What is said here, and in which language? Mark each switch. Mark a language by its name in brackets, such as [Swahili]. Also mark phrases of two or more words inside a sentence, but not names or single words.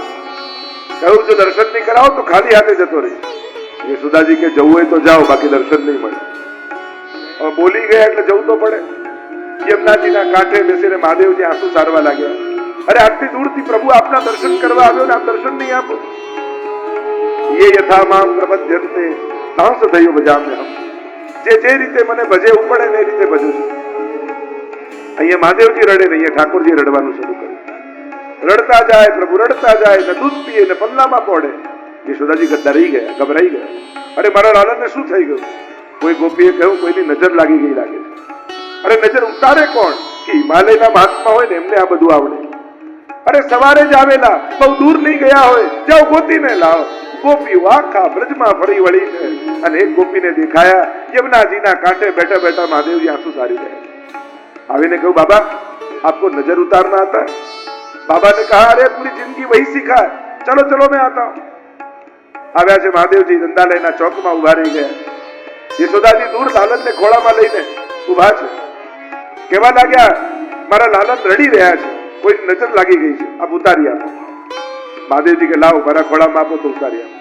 [Gujarati] કહ્યું જો દર્શન નહીં કરાવો તો ખાલી હાથે જતો રહીશ. યશોદાજી કે જવું હોય તો જાઓ, બાકી દર્શન નહીં મળે. હવે બોલી ગયા એટલે જવું તો પડે. યમુનાજીના કાંઠે બેસીને મહાદેવજી આંસુ સારવા લાગ્યા. અરે આટલી દૂરથી પ્રભુ આપના દર્શન કરવા આવ્યો ને આપ દર્શન નહીં આપો. [Sanskrit] ये यथा माम प्रपद्यन्ते तांस दयो भजाम्यहम्. [Gujarati] જે રીતે મને ભજે ઉપડે ને એ રીતે ભજું છું. અહીંયા મહાદેવજી રડે ને અહીંયા ઠાકોરજી રડવાનું શરૂ કર્યું. રડતા જાય પ્રભુ, રડતા જાય ને દૂધ પીએ ને પલ્લામાં પડે. યશોદાજી ડરી ગયા, ગભરાઈ ગયા. અરે મારા લાલનને શું થઈ ગયું? કોઈ ગોપીએ કહ્યું કોઈની નજર લાગી ગઈ લાગે છે. અરે નજર ઉતારે કોણ? કે હિમાલયના મહાત્મા હોય ને એમને આ બધું આવડે. અરે સવારે જ આવેલા, બહુ દૂર નહીં ગયા હોય, જાઓ ગોતીને લાવો. ગોપીઓ આખા બ્રજમાં ફરી વળી છે અને એક ગોપીને દેખાયા યમુનાજીના કાંઠે બેઠા બેઠા મહાદેવજી આંસુ સારી રહ્યા. આવીને કહ્યું [Hindi] बाबा आपको नज़र उतारना आता है? बाबा ने कहा अरे पूरी जिंदगी वही सीखा है, चलो चलो मैं आता हूं. [Gujarati] આવ્યા છે મહાદેવજી દંડાલયના ચોકમાં ઉભા રહી ગયા. યશોદાજી દૂર લાલનને ખોળામાં લઈને ઉભા છે. કહેવા લાગ્યા મારા લાલન રડી રહ્યા છે, કોઈ નજર લાગી ગઈ છે, આપ ઉતારી આપો. મહાદેવજી કે લાવો મારા ખોળામાં આપો તો ઉતારી આપો.